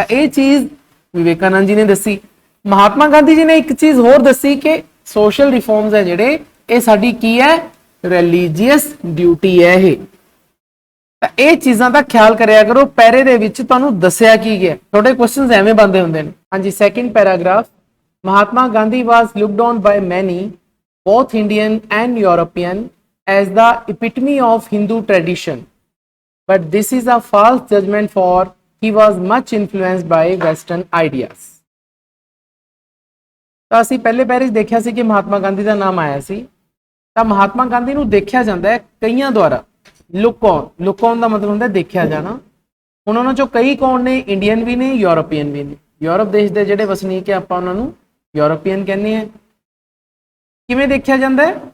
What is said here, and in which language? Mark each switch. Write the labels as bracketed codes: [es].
[pa] ਤਾਂ ਇਹ ਚੀਜ਼ ਵਿਵੇਕਾਨੰਦ ਜੀ ਨੇ ਦੱਸੀ। ਮਹਾਤਮਾ ਗਾਂਧੀ ਜੀ ਨੇ ਇੱਕ ਚੀਜ਼ ਹੋਰ ਦੱਸੀ ਕਿ ਸੋਸ਼ਲ ਰਿਫਾਰਮਸ ਹੈ ਜਿਹੜੇ ਇਹ ਸਾਡੀ ਕੀ ਹੈ? ਰਿਲੀਜੀਅਸ ਡਿਊਟੀ ਹੈ ਇਹ। ਤਾਂ ਇਹ ਚੀਜ਼ਾਂ ਦਾ ਖਿਆਲ ਕਰਿਆ ਕਰੋ। ਪੈਰੇ ਦੇ ਵਿੱਚ ਤੁਹਾਨੂੰ ਦੱਸਿਆ ਕੀ ਗਿਆ, ਤੁਹਾਡੇ ਕੁਐਸਚਨਸ ਐਵੇਂ ਬਣਦੇ ਹੁੰਦੇ ਨੇ। [en] ਹਾਂਜੀ, second paragraph, Mahatma Gandhi was looked on by many both Indian and European as the epitome of Hindu tradition, but this is a false judgment for he was much influenced by Western ideas। [pa] ਤਾਂ ਅਸੀਂ ਪਹਿਲੇ ਪੈਰੇ 'ਚ ਦੇਖਿਆ ਸੀ ਕਿ ਮਹਾਤਮਾ ਗਾਂਧੀ ਦਾ ਨਾਮ ਆਇਆ ਸੀ। ਤਾਂ ਮਹਾਤਮਾ ਗਾਂਧੀ ਨੂੰ ਦੇਖਿਆ ਜਾਂਦਾ ਹੈ ਕਈਆਂ ਦੁਆਰਾ। ਲੁੱਕ ਔਨ ਦਾ ਮਤਲਬ ਹੁੰਦਾ ਦੇਖਿਆ ਜਾਣਾ। ਹੁਣ ਉਹਨਾਂ ਚੋਂ ਕਈ ਕੌਣ ਨੇ? ਇੰਡੀਅਨ ਵੀ ਨੇ, ਯੂਰੋਪੀਅਨ ਵੀ ਨੇ। ਯੂਰਪ ਦੇਸ਼ ਦੇ ਜਿਹੜੇ ਵਸਨੀਕ ਹੈ ਆਪਾਂ ਉਹਨਾਂ ਨੂੰ ਯੂਰੋਪੀਅਨ ਕਹਿੰਦੇ ਆ। ਕਿਵੇਂ ਦੇਖਿਆ ਜਾਂਦਾ ਹੈ?